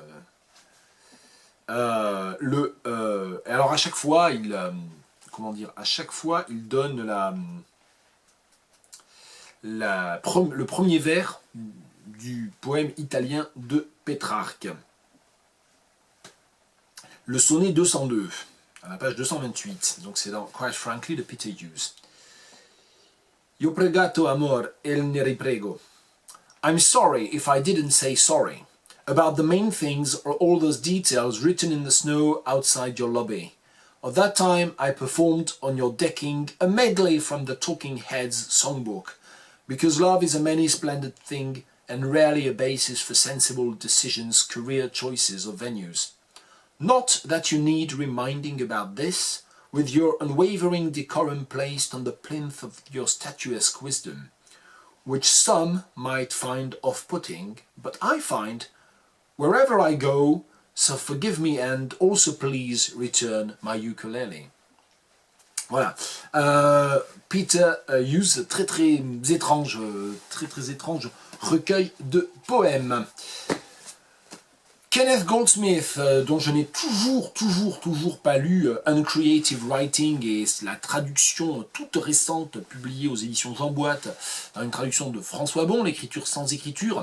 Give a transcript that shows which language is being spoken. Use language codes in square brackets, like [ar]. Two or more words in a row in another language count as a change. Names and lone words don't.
[fr] Alors à chaque fois, il donne le premier vers du poème italien de Pétrarque. Le sonnet 202, à la page 228, donc c'est dans Quite Frankly de Peter Hughes. [it] Io pregato amor, el ne riprego. [en] I'm sorry if I didn't say sorry. About the main things or all those details written in the snow outside your lobby. Of that time I performed on your decking a medley from the Talking Heads songbook, because love is a many splendid thing and rarely a basis for sensible decisions, career choices or venues. Not that you need reminding about this, with your unwavering decorum placed on the plinth of your statuesque wisdom. which some might find off-putting, but I find wherever I go, so forgive me and also please return my ukulele. [fr] Voilà. Peter Hughes, très étrange recueil de poèmes. Kenneth Goldsmith, dont je n'ai toujours pas lu Uncreative Writing et la traduction toute récente publiée aux éditions Jean Boîte, une traduction de François Bon, l'écriture sans écriture.